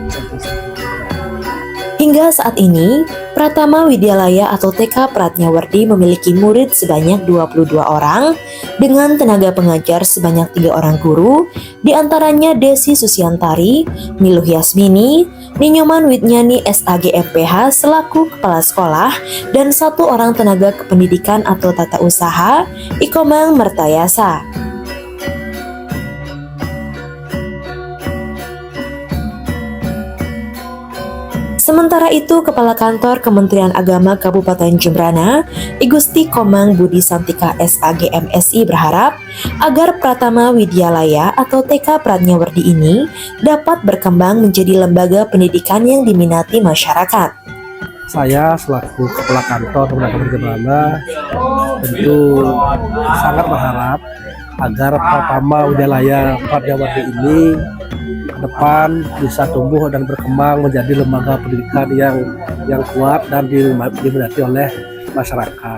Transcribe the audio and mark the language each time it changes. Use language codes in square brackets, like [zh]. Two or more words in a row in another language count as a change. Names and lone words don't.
[id] Hingga saat ini, Pratama Widyalaya atau TK Pratnyawardi memiliki murid sebanyak 22 orang dengan tenaga pengajar sebanyak 3 orang guru, diantaranya Desi Susiantari, Miluh Yasmini, Ninyoman Widnyani SAG MPH selaku kepala sekolah, dan 1 orang tenaga kependidikan atau tata usaha, Ikomang Mertayasa. Sementara itu, Kepala Kantor Kementerian Agama Kabupaten Jembrana, I Gusti Komang Budi Santika SAG MSI berharap agar Pratama Widyalaya atau TK Pratnyawardi ini dapat berkembang menjadi lembaga pendidikan yang diminati masyarakat. Saya selaku Kepala Kantor Kementerian Jembrana tentu sangat berharap agar Pratama Widyalaya Pratnyawardi ini depan bisa tumbuh dan berkembang menjadi lembaga pendidikan yang kuat dan diminati oleh masyarakat.